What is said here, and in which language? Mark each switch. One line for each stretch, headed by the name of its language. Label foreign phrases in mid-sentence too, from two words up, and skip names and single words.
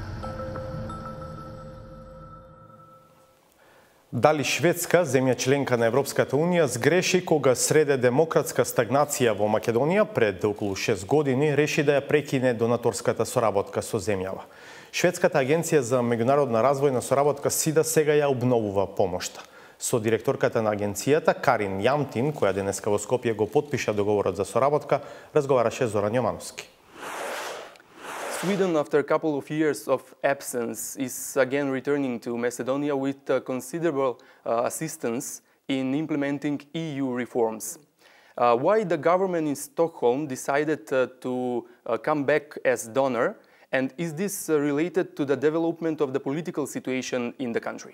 Macedonian: Дали Шведска, земја членка на Европската Унија, сгреши кога среде демократска стагнација во Македонија пред околу 6 години реши да ја прекине донаторската соработка со земјава. Шведската агенција за меѓународна развојна соработка СИДА сега ја обновува помошта. Со директорката на агенцијата Карин Јамтин, која денеска во Скопје го потпиша договорот за соработка, разговараше Зоран Јомановски.
English: Sweden, after a couple of years of absence, is again returning to Macedonia with considerable assistance in implementing EU reforms. Why the government in Stockholm decided to come back as donor, and is this related to the development of the political situation in the country?